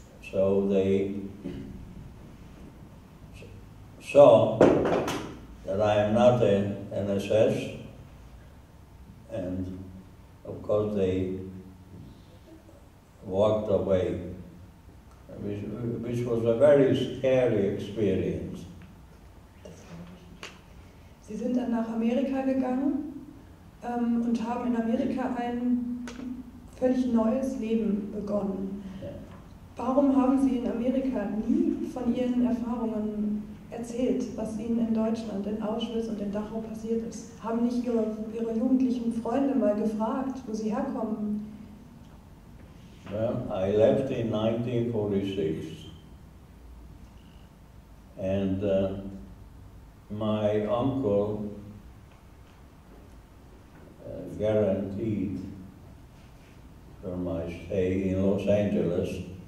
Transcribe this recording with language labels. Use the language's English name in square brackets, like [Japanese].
[English] So they saw that I am not an SS, and of course they walked away, which was a very scary experience. [German] Sie sind dann nach Amerika gegangen und haben in Amerika ein völlig neues Leben begonnen. Ja. Warum haben Sie in Amerika nie von Ihren Erfahrungen erzählt, was Ihnen in Deutschland, in Auschwitz und in Dachau passiert ist? Haben nicht Ihre jugendlichen Freunde mal gefragt, wo Sie herkommen? [English] Well, I left in 1946, and my uncle guaranteed for my stay in Los Angeles.